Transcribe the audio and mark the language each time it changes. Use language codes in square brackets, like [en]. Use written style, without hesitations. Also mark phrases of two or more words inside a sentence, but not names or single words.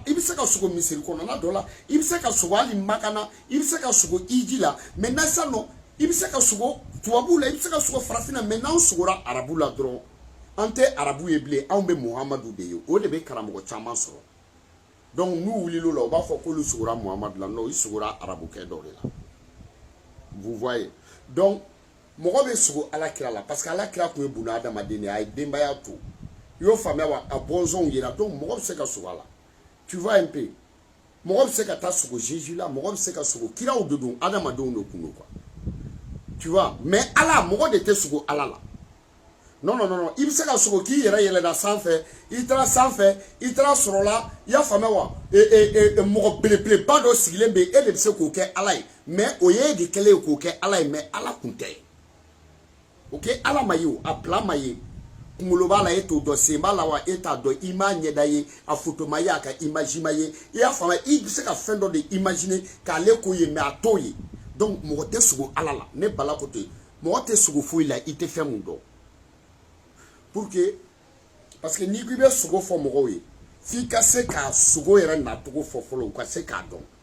[bm] i bɛ se ka sogo misiri kɔnɔna dɔ la i bɛ se ka sogo hali makana i bɛ se ka sogo iji la maintenant sisan nɔ i bɛ se ka sogo tubabu la i bɛ se ka sogo farafina mais n'anw sogora arabu la dɔrɔn an tɛ arabu ye bilen anw bɛ muhamadu de ye o de bɛ karamɔgɔ caman sɔrɔ donc n'u wulila o la u b'a fɔ k'olu sogora muhamadu la non i sogora arabukɛ dɔ de la [fr] vous voyez [bm] donc mɔgɔ bɛ sogo alakira la [fr] parce que [bm] alakira tun ye buna adamaden de ye a ye denbaya to i y'o faamuya wa a bɔnsɔnw yira donc mɔgɔ bɛ se ka sogo a la [fr] tu vois un peu [bm] mɔgɔ bɛ se ka taa sogo jésus la mɔgɔ bɛ se ka sogo kiraw de don adamadenw de kun don [fr] quoi tu vois [bm] mais ala mɔgɔ de tɛ sogo ala la [fr] non non non [bm] i bɛ se ka sogo k'i yɛrɛ yɛlɛda sanfɛ i taara sanfɛ i taara sɔrɔ la i y'a faamuya wa mɔgɔ belebeleba dɔ sigilen bɛ yen e de bɛ se k'o kɛ ala ye mais o ye e de kɛlen ye k'o kɛ ala ye mais ala kun tɛ ok ala ma ye o a bila ma ye kunkolo b'a la e t'o dɔn sen b'a la wa e t'a dɔn i m'a ɲɛda ye a foto ma ye a ka image ma ye i y'a faamuya i bɛ se ka fɛn dɔ de imaginer k'ale k'o ye mais a t'o ye donc mɔgɔ tɛ sogo ala la ne bala ko ten mɔgɔ tɛ sogo foyi la i tɛ fɛn mun dɔn [fr] pour que parce que [bm] n'i ko i bɛ sogo fɔ mɔgɔw ye f'i ka se ka sogo yɛrɛ nacogo fɔ fɔlɔ u ka se k'a dɔn